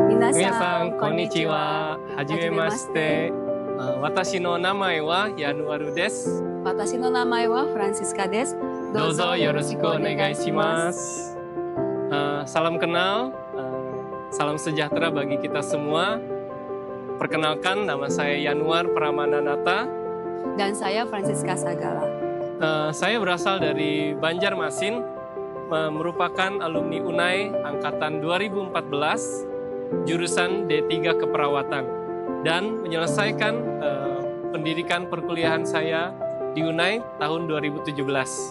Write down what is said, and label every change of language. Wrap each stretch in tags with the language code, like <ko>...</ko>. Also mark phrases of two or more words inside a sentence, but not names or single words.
<ja>皆さん、こんにちは. Hajime Hajimemashite. 私 の 名前 は ヤヌアル です. 私 の 名前 は フランシスカ です. どうぞ よろしく お願いします.</ja> <id>Salam kenal, salam sejahtera bagi kita semua. Perkenalkan, nama saya Yanuar Pramananata. Dan saya Francisca Sagala. Saya berasal dari Banjarmasin, merupakan alumni UNAI angkatan 2014, jurusan D3 Keperawatan, dan menyelesaikan pendidikan perkuliahan saya di UNAI tahun 2017.</id>